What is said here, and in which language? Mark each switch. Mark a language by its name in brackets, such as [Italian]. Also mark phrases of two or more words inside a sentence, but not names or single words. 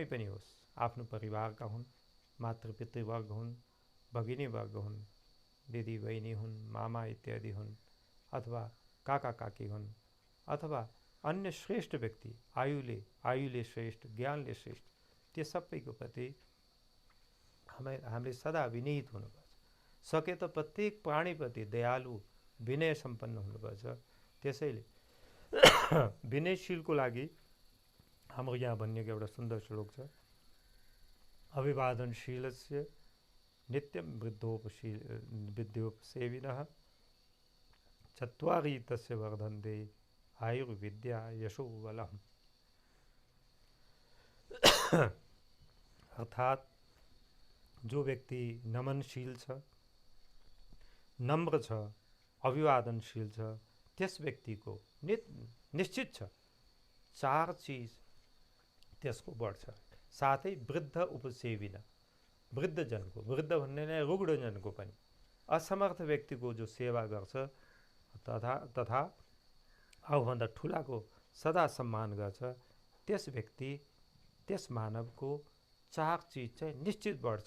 [Nepali] पनि होस्, आफ्नो परिवारका हुन्, मातृपितृवर्ग हुन्, भगिनीवर्ग हुन्, दिदी बहिनी हुन्, मामा इत्यादि हुन्, अथवा काका काकी हुन्, अथवा अन्य श्रेष्ठ व्यक्ति, आयुले श्रेष्ठ, ज्ञानले श्रेष्ठ, त्यो सबैको प्रति हामीले सदा विनीत हुनुपर्छ। सके त प्रत्येक प्राणीप्रति दयालु, विनय सम्पन्न हुनुपर्छ। त्यसैले विनयशीलको लागि हाम्रो यहाँ भनिएको एउटा सुन्दर श्लोक छ, [Sanskrit] अभिवादनशीलस्य नित्यं विद्योपसेविनः चत्वारि तस्य वर्धन्ते आयुर्विद्या यशो बलम्। [Nepali] अर्थात जो व्यक्ति नमनशील छ, नम्र छ, अभिवादनशील छ, त्यस व्यक्तिको निश्चित छ 4 चीज त्यसको बढ्छ। साथै वृद्ध उपसेविन, वृद्धजनको, वृद्ध भन्ने नै रुग्णजनको पनि, असमर्थ व्यक्तिको जो सेवा गर्छ तथा आफूभन्दा ठुलाको सदा सम्मान गर्छ, त्यस व्यक्ति, त्यस मानवको 4 चीज चाहिँ निश्चित बढ्छ।